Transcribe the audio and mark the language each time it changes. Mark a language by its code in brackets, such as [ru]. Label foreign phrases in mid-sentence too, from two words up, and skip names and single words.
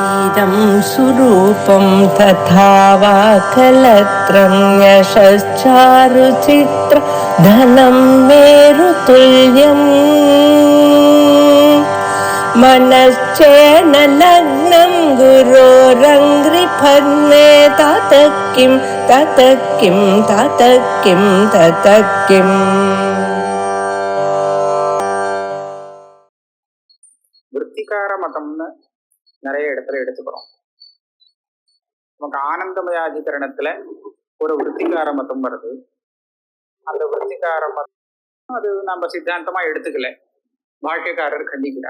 [sa] शरीरं सुरूपं तथा वा कलत्रं यशश्चारुचित्र धनं मेरुतुल्यम् मनश्चेन लग्नं गुरोरङ्घ्रिपद्मे ततः किं ततः किं ततः किं ततः किम्. [ta] விருத்திகார மதம்னு நிறைய இடத்துல எடுத்துக்கிறோம். நமக்கு ஆனந்தமயாதிகரணத்துல ஒரு விருத்திகார மதம் வருது. அந்த விருத்திகார மதம் அது நம்ம சித்தாந்தமா எடுத்துக்கல, பாஷ்யக்காரர் கண்டிக்கிறார்.